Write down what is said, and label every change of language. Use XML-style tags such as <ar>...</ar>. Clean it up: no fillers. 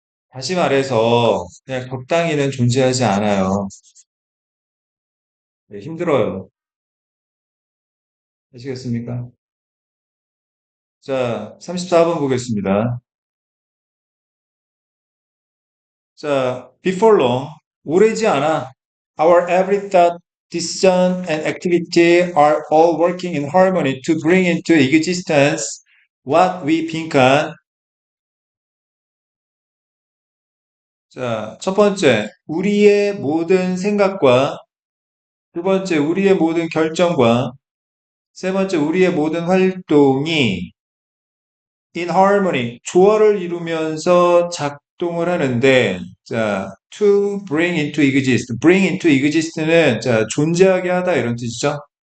<ko>다시 말해서 그냥 적당히는 존재하지 않아요. 네, 힘들어요. 아시겠습니까? 자, 34번 보겠습니다. 자,</ko> <en>before long,</en> <ko>오래지 않아.</ko> <en>Our every thought, decision, and activity are all working in harmony to bring into existence what we 빈칸.</en> <ko>자, 첫 번째, 우리의 모든 생각과 두 번째, 우리의 모든 결정과 세 번째, 우리의 모든 활동이</ko> <en>in harmony,</en> <ko>조화를 이루면서 작동을 하는데, 자,</ko> <en>to bring into exist, bring into exist</en> <ko>는 자, 존재하게 하다 이런 뜻이죠.</ko>